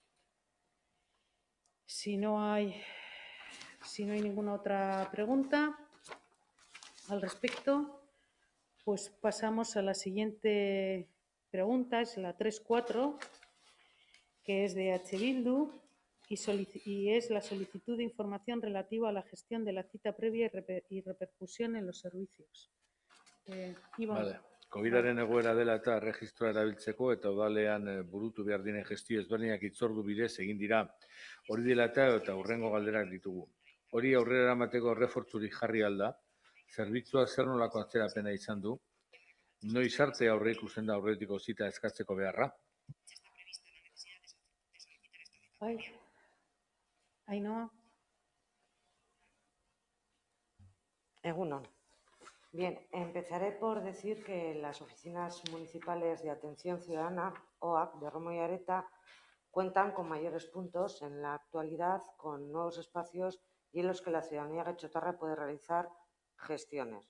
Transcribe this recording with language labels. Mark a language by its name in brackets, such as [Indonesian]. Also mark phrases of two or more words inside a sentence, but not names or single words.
[Spanish] Si no hay ninguna otra pregunta al respecto, pues pasamos a la siguiente pregunta, es la 3.4, que es de H. Bildu y es la solicitud de información relativa a la gestión de la cita previa y repercusión en los servicios. Vale. [Basque] COVID-aren egoera dela eta erregistroa erabiltzeko eta udalean burutu behar diren gestio ezberdinak hitzordu bidez egin dira. Hori dela eta hurrengo galderak ditugu. Hori aurrera eramateko errefortzurik jarri alda, zerbitzua zer nolako atzerapena izan du, noiz arte aurreikusten da aurretiko zita eskatzeko beharra? Ainhoa. Egunon. [Spanish] Bien, empezaré por decir que las oficinas municipales de atención ciudadana, OAC, de Romo y Areta, cuentan con mayores puntos en la actualidad, con nuevos espacios y en los que la ciudadanía guechotarra puede realizar gestiones.